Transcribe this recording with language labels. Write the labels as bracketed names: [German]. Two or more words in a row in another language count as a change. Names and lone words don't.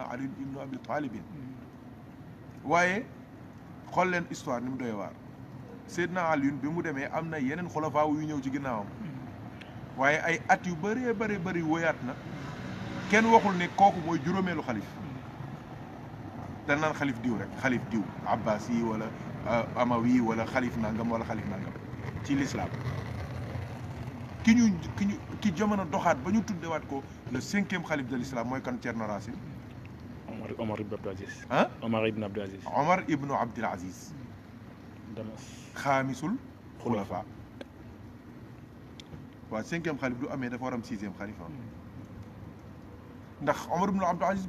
[Wolof] Ali ibn Abi Talib waaye xool leen histoire ni mu doy waar Seydina Ali bi mu demee am na yeneen xulafaa yu ñëw ci ginnaawam waaye ay at yu bëree bëri woyaat na kenn waxul ne kooku mooy juróomeelu xalif dañ naan xalif diw rek xalif diw abbas yi wala amawi wala xalif nangam wala xalif nangam ci l'islam ki jamono doxaat ba ñu tuddewaat ko [French] le 5e xalif de l'islam [Wolof] mooy kan Thierno Racine Omar ibn Abdul Aziz ah Omar ibn Abdul Aziz Omar ibnu Abdul Aziz [Arabic] خامس الخلفاء [Wolof] waaw 5e xalif du amee dafa war am 6e xalif ndax Omar ibn Abdul Aziz